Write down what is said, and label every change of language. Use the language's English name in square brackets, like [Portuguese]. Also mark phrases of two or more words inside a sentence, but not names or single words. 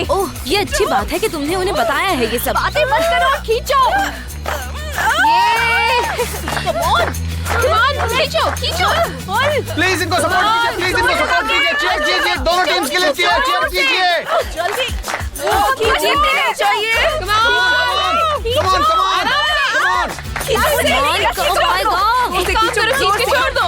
[Hindi] ओह, ये अच्छी बात है कि तुमने उन्हें बताया है ये सब। बातें मत करो, खींचो। खींचो खींचो। प्लीज इनको सपोर्ट कीजिए, प्लीज इनको सपोर्ट कीजिए, चीयर कीजिए, दोनों टीम्स के लिए चीयर कीजिए। जल्दी खींचना चाहिए। [English] Come on, come on, come on। [Hindi] उसे खींचो, खींच के छोड़ दो।